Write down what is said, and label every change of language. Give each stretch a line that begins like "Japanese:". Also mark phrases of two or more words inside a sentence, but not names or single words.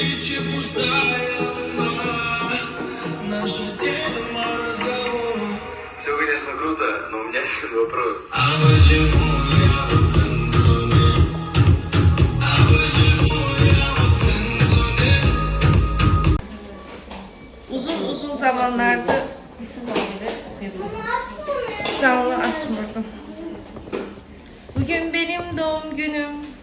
Russian: Все, конечно, круто, но у меня еще вопрос.
Azerbaijani: Uzun zamanlarda canlı açmırdım. Bugün benim doğum günüm.